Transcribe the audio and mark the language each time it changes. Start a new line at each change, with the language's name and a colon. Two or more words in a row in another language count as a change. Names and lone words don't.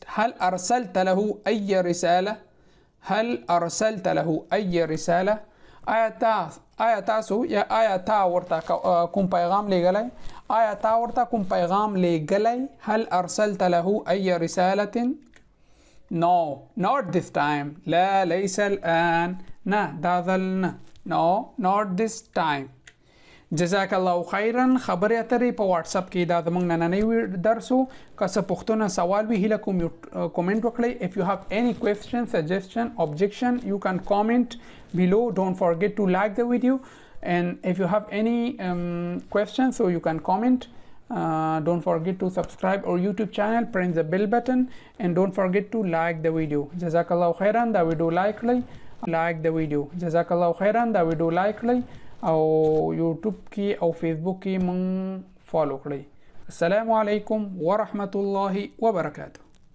Arabic: هل أرسلت له أي رسالة؟ هل أرسلت له أي رسالة؟
Pashto: آیا تاسو یا آیا تا ورته کوم پیغام لګلای؟ آیا تا ورته کوم پیغام لګلای؟
Arabic: هل أرسلت له أي رسالة؟
English: No, not this time.
Arabic: لا ليس الآن.
Pashto: نه دا ځل نه.
English: No, not this time.
Arabic: جزاک الله خیرا.
Pashto: خبرې اترې په واتس اپ کې دا زموږ نننی درس و. که څه پوښتنه سوال وي هیله کوم یو کومنټ وکړئ.
English: If you have any question, suggestion, objection, you can comment below. Don't forget to like the video, and if you have any questions, so you can comment. Don't forget to subscribe our YouTube channel, press the bell button, and don't forget to like the video.
Arabic: جزاک الله خیرا.
Pashto: دا ویډیو لایک کړئ.
English: like the video.
Arabic: جزاک الله خیرا.
Pashto: دا ویډیو لایک کړئ او یوټیوب کې او فیسبوک کې مونږ فالو کړئ.
Arabic: السلام علیکم ورحمت الله وبرکاته.